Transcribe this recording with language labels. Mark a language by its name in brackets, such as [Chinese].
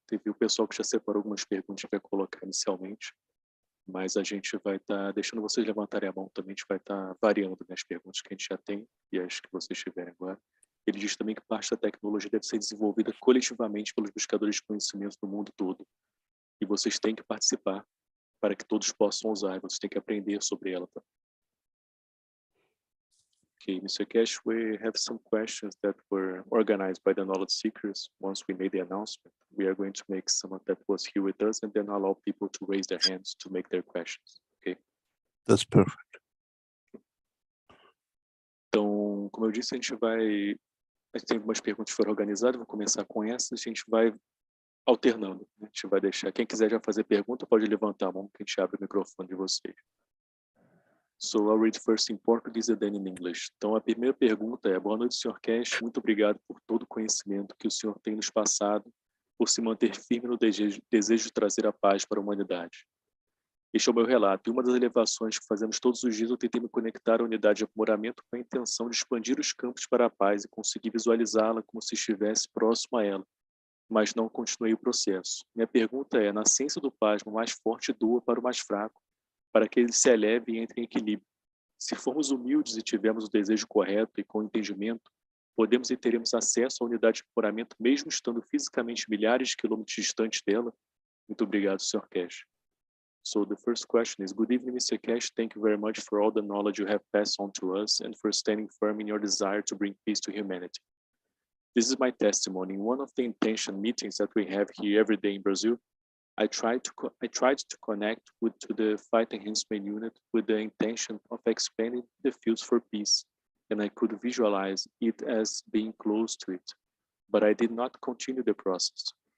[Portuguese] Teve o pessoal que já separou algumas perguntas que vai colocar inicialmente, mas a gente vai estar deixando vocês levantarem a mão também, a gente vai estar variando, né, as perguntas que a gente já tem e as que vocês tiverem agora. Ele diz também que parte da tecnologia deve ser desenvolvida coletivamente pelos buscadores de conhecimento do mundo todo. E vocês têm que participar para que todos possam usar, vocês têm que aprender sobre ela. Tá? [English] Okay, Mr. Keshe, we have some questions that were organized by the knowledge seekers once we made the announcement. We are going to make some that was here with us and then allow people to raise their hands to make their questions. Okay? That's perfect. [Portuguese] Então, como eu disse, a gente tem algumas perguntas que foram organizadas, vou começar com essas, a gente vai alternando. Né? A gente vai deixar, quem quiser já fazer pergunta, pode levantar a mão que a gente abre o microfone de vocês. [English] So I'll read first in Portuguese and then in English. [Portuguese] Então a primeira pergunta é: boa noite, Sr. Keshe, muito obrigado por todo o conhecimento que o senhor tem nos passado, por se manter firme no desejo de trazer a paz para a humanidade. Este é o meu relato. Em uma das elevações que fazemos todos os dias, eu tentei me conectar à unidade de aprimoramento com a intenção de expandir os campos para a paz e conseguir visualizá-la como se estivesse próximo a ela, mas não continuei o processo. Minha pergunta é, na ciência do plasma, o mais forte doa para o mais fraco, para que ele se eleve e entre em equilíbrio. Se formos humildes e tivermos o desejo correto e com entendimento, podemos e teremos acesso à unidade de aprimoramento mesmo estando fisicamente milhares de quilômetros distantes dela? Muito obrigado, Sr. Keshe. [English] So the first question is, good evening, Mr. Keshe. Thank you very much for all the knowledge you have passed on to us and for standing firm in your desire to bring peace to humanity. This is my testimony. In one of the intention meetings that we have here every day in Brazil, I tried to connect to the Fight Enhancement Unit with the intention of expanding the fields for peace, and I could visualize it as being close to it, but I did not continue the process.